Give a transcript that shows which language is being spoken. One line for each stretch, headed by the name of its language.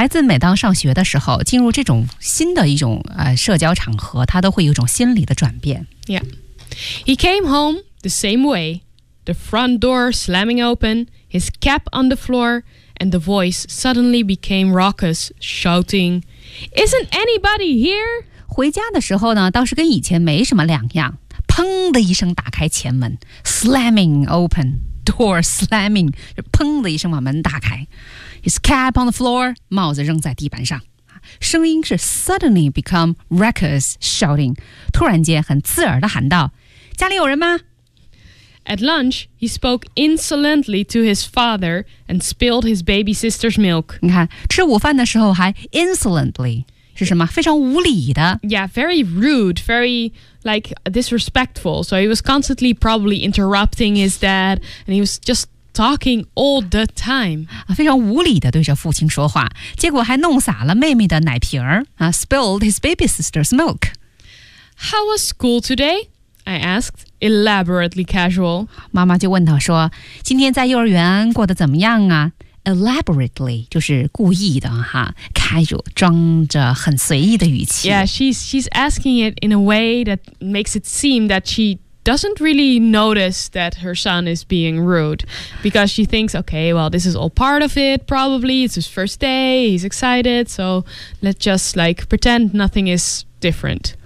Chinese: 孩子每当上学的时候进入这种新的一种、社交场合他都会有一种心理的转变
English: Yeah. He came home the same way, the front door slamming open, his cap on the floor, and the voice suddenly became raucous, shouting, Isn't anybody here?
Chinese: 回家的时候呢倒是跟以前没什么两样砰的一声打开前门
English: slamming open, door slamming,
Chinese: 砰的一声把门打开
English: His cap on the floor,
Chinese: 帽子扔在地板上。声音是
English: suddenly become raucous shouting,
Chinese: 突然间很刺耳地喊道家里有人吗
English: At lunch, he spoke insolently to his father and spilled his baby sister's milk.
Chinese: 你看吃午饭的时候还 insolently, 是什么非常无礼的。
English: Yeah, very rude, very... like disrespectful so he was constantly probably interrupting his dad and he was just talking all the time
Chinese: 非常无理的对着父亲说话结果还弄洒了妹妹的奶瓶儿、
English: spilled his baby sister's milk How was school today? I asked elaborately casual
Chinese: 妈妈就问他说今天在幼儿园过得怎么样啊 elaborately 就是故意的哈装着很随意的语气
English: Yeah, she's asking it in a way that makes it seem that she doesn't really notice that her son is being rude because she thinks, okay, well, this is all part of it, probably. It's his first day, he's excited, so let's just, like, pretend nothing is different.